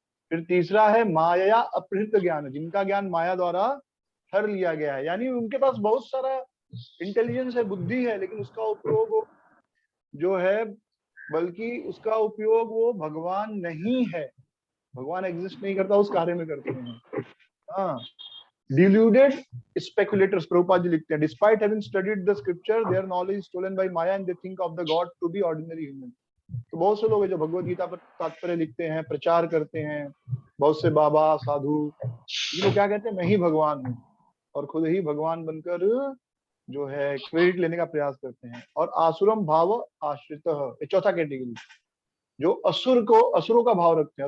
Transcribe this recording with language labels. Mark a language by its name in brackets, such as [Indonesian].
[Hindi] फिर तीसरा है माया अपहृत ज्ञान, जिनका ज्ञान माया द्वारा हर लिया गया है, यानी उनके पास बहुत सारा इंटेलिजेंस है, बुद्धि है, लेकिन उसका उपयोग जो है, बल्कि उसका उपयोग वो भगवान नहीं है, भगवान एग्जिस्ट नहीं करता, उस कार्य में करते हैं। [English] हाँ, deluded speculators, [Hindi] प्रभुपाद जी लिखते हैं, [English] despite having studied the scripture their knowledge is stolen by maya and they think of the god to be ordinary human। [Hindi] तो बहुत से लोग हैं जो भगवत गीता पर तात्पर्य लिखते हैं, प्रचार करते हैं, बहुत से बाबा साधु, ये लोग क्या कहते हैं, मैं ही भगवान हूँ, और खुद ही भगवान बनकर जो है क्रेडिट लेने का प्रयास करते हैं। और आसुरम भाव आश्रित, ये चौथा कैटेगरी, जो असुरों का भाव रखते हैं।